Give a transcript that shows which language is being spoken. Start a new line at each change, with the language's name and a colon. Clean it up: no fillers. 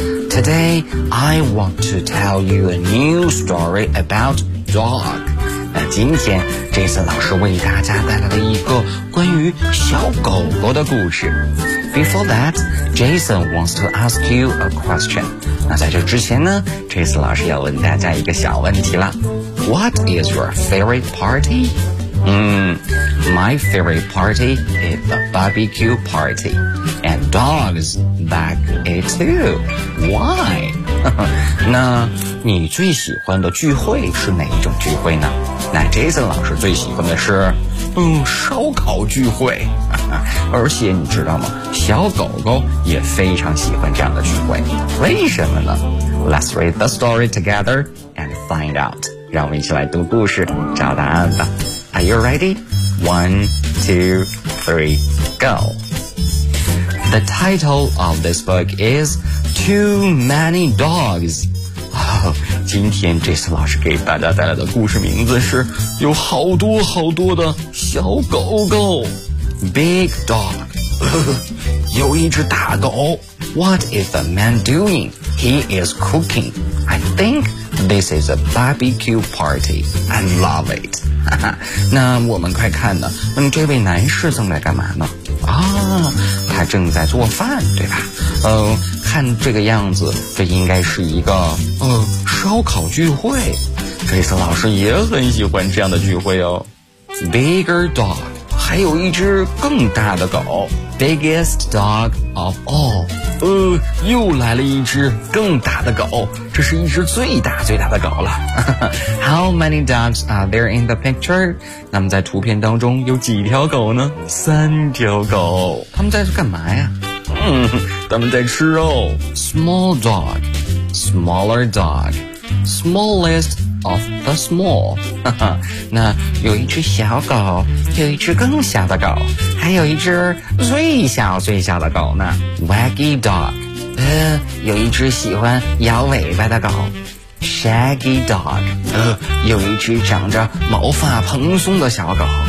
English: Today, I want to tell you a new story about dog。
Chinese: 那今天 Jason 老师为大家带来了一个关于小狗狗的故事。
English: Before that, Jason wants to ask you a question。
Chinese: 那在这之前呢， Jason 老师要问大家一个小问题了。
English: What is your favorite party? My favorite party is a barbecue party, and dogs like it too. Why?
Chinese: 那你最喜欢的聚会是哪一种聚会呢？那 Jason 老师最喜欢的是，烧烤聚会。而且你知道吗？小狗狗也非常喜欢这样的聚会。为什么呢？
English: Let's read the story together and find out.
Chinese: 让我们一起来读故事，找答案吧。
English: Are you ready? 1, 2, 3, go! The title of this book is Too Many Dogs.
Chinese: 今天 Jason 老师给大家带来的故事名字是有好多好多的小狗狗。
English: Big dog.
Chinese: 有一只大狗。
English: What is the man doing? He is cooking. I think this is a barbecue party. I love it.
Chinese: 那我们快看呢，这位男士正在干嘛呢？他正在做饭，对吧？看这个样子，这应该是一个烧烤聚会。这次老师也很喜欢这样的聚会哦。
English: Bigger dog，
Chinese: 还有一只更大的狗。
English: Biggest dog of all，
Chinese: 又来了一只更大的狗。这是一只最大最大的狗了。
English: How many dogs are there in the picture?
Chinese: 那么在图片当中有几条狗呢？三条狗。他们在干嘛呀？他们在吃肉。
English: Small dog, smaller dog, smallest of the small.
Chinese: 那有一只小狗，有一只更小的狗，还有一只最小最小的狗呢。
English: Waggy dog.
Chinese: 有一只喜欢摇尾巴的狗。
English: Shaggy dog，
Chinese: 有一只长着毛发蓬松的小狗。